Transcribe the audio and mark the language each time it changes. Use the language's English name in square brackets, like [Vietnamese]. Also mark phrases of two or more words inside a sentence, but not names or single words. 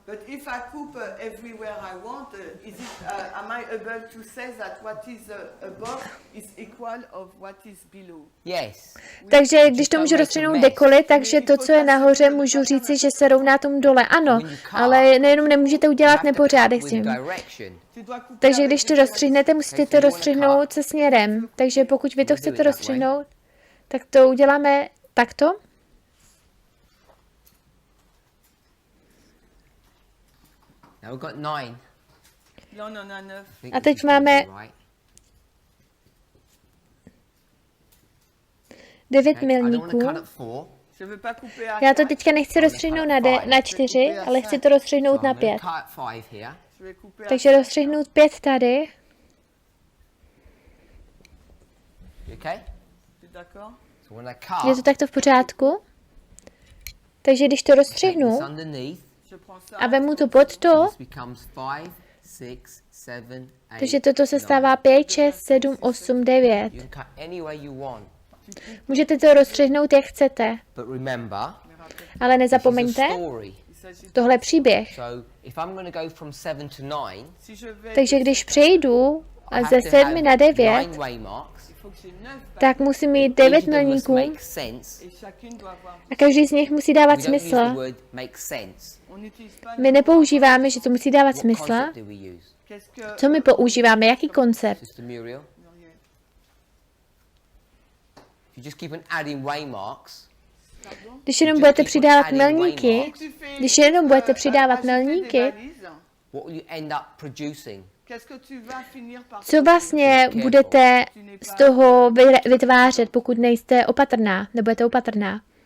[English] But if I coupe everywhere I want, is it, am I able to say that what is above is equal of what is below? Yes. [Czech] Takže když to můžu rozstřihnout kdekoliv, takže to, co je nahoře, můžu říci, že se rovná tomu dole. Ano, ale nejenom nemůžete udělat nepořádek s tím. [English] Direction. [French] Tu dois couper [Czech] Takže [French] avec [Czech] když to [French] des [Czech] rozstřihnete, musíte to rozstřihnout se směrem. Takže pokud vy to chcete rozstřihnout, tak to uděláme takto. [English] Now we've got 9. [French] Là, on en a 9. [English] I think [Czech] A [English] this [Czech] teď [English] is gonna be [Czech] máme [English] right. [Czech] 9 [English] Okay, I don't want to [Czech] milníků. [English] cut at 4. [French] Je veux pas couper à [Czech] Já to 4. teďka nechci rozstřihnout na 4, ale chci to rozstřihnout [English] So [Czech] na [English] I'm going [Czech] 5. [English] to cut at 5 here. [French] Je vais couper à [Czech] Takže rozstřihnout 5 tady. [English] You okay? [French] Tu es d'accord? [English] So when I [Czech] Je to [English] cut, [Czech] takto v pořádku. Takže když to [English] take this [Czech] rozstřihnu [English] underneath. [French] Je prends ça. [Czech] a vemu to pod to, [English] This becomes 5, 6, 7, 8. [Czech] takže toto se stává 5, 6, 7, 8, 9. [English] You can cut any way you want. [Czech] Můžete to rozstřihnout, jak chcete. [English] But remember, [Czech] Ale [English] this is [Czech] nezapomeňte, [English] a story. [French] Il s'agit [Czech] tohle je příběh. [English] So if I'm going to go from 7 to 9, [French] si je vais [Czech] Takže když přejdu [English] I [Czech] ze [English] have to [Czech] 7 na [English] have [Czech] 9, [English] 9 way marks. [French] il faut que j'ai 9 [Czech] tak musím mít [English] Each [Czech] 9 [English] of them must [Czech] milníků [English] make sense. [French] et chacune doit avoir. [Czech] a každý z nich musí dávat [English] We don't use [Czech] smysl. [English] the word make sense. [French] On n'utilise pas [Czech] My nepoužíváme, že to musí dávat [English] What [Czech] smysl. [English] concept do we use? [French] qu'est-ce que [Czech] Co my používáme, jaký koncept? [English] Sister Muriel? Muriel. If you just keep on adding way marks, [French] Pardon? [Czech] Když jenom budete přidávat milníky, [French] Tu fais, [Czech] když jenom budete přidávat [French] ajouter des [Czech] milníky, [French] balises, [English] what will you end up producing? [French] qu'est-ce que tu vas finir par [Czech] co vlastně budete z toho vytvářet, pokud nejste opatrná, nebudete opatrná?